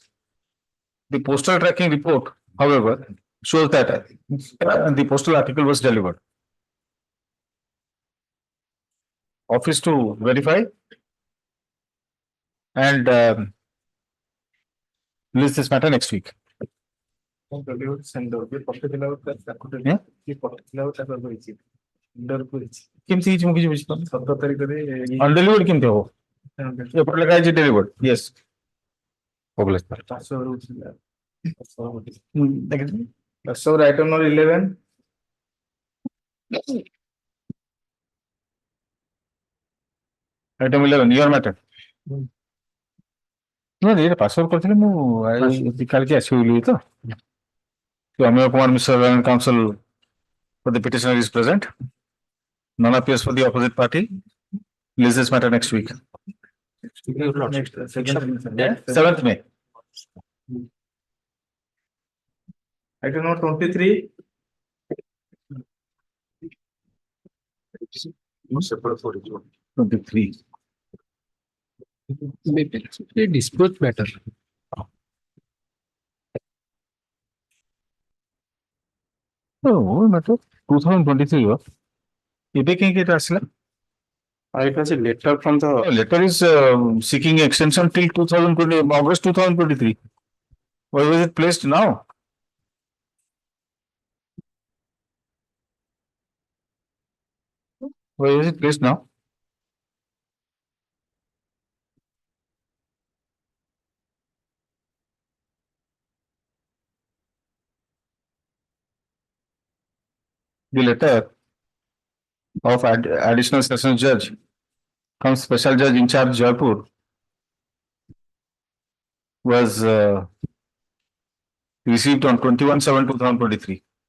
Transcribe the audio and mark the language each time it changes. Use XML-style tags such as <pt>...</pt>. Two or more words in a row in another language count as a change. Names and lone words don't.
<en>The postal tracking report, however, shows that the postal article was delivered. Office to verify and list this matter next week.</en> <or>କେମିତି ହେଇଛି ମୁଁ କିଛି ବୁଝିପାରୁନି 17 ତାରିଖରେ undelivered କେମିତି ହବ ଏପଟେ ଲେଖା ହେଇଛି</or> <en>delivered yes so item number 11 item 11 your matter no ये पासवर्ड करथिले मु काल के आसी होली तो Amir Kumar Mishra and counsel for the petitioner is present. None appears for the opposite party. List this matter next week. Next, 7th May. Item number 23. Separate for each one. 23. Maybe it's a dispute matter. Oh, matter</en> <or>2023 ଏବେ କାହିଁକି ଏଟା ଆସିଲା</or> <en>It was a letter from the. Letter is seeking extension till 2020, August 2023. Why was it placed now? Why is it placed now? The letter of additional sessions judge from special judge in charge Jaipur was received on 21/7/2023.</en>